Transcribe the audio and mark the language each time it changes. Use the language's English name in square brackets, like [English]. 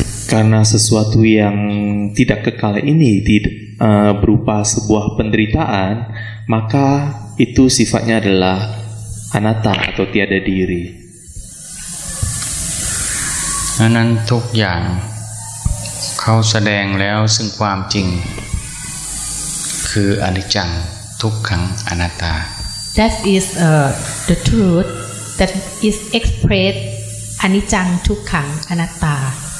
[Indonesian] Karena sesuatu yang tidak kekal ini berupa sebuah penderitaan, maka itu sifatnya adalah anatta atau tiada diri. [Thai] นั้นทุกอย่างเขาแสดงแล้วซึ่งความจริงคืออนิจจังทุกขังอนัตตา [English] That is the truth that is expressed anicang tukkang anatta.